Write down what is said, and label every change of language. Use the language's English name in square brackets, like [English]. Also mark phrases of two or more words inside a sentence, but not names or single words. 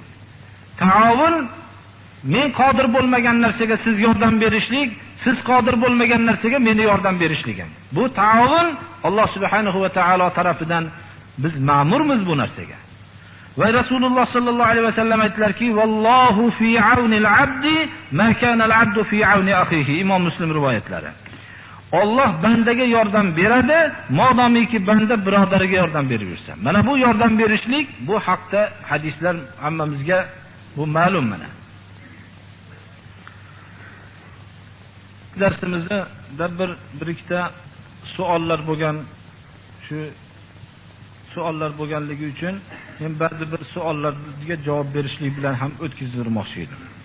[Uzbek] Ta'avun men qodir bo'lmagan narsaga siz yordam berishlik, siz qodir bo'lmagan narsaga meni yordam berishligim. Bu ta'avun [Arabic] الله سبحانه وتعالى [Uzbek] tarafidan biz ma'murmiz bu narsaga. Va Rasululloh [Arabic] صلى الله عليه وسلم [Uzbek] aytdilarki, [Arabic] "والله في عون العبد ما كان العبد في عون أخيه." [Uzbek] Imom Muslim rivoyatlari. Alloh bandaga yordam beradi, modomiki banda birodariga yordam beraversa. Mana bu yordam berishlik, bu haqda hadislar hammamizga bu ma'lum mana. Darsimizda bir ikkita savollar bo'lgan, shu savollar bo'lganligi uchun men ba'zi bir savollarga javob berishlik bilan ham o'tkazdirmoqchi edim.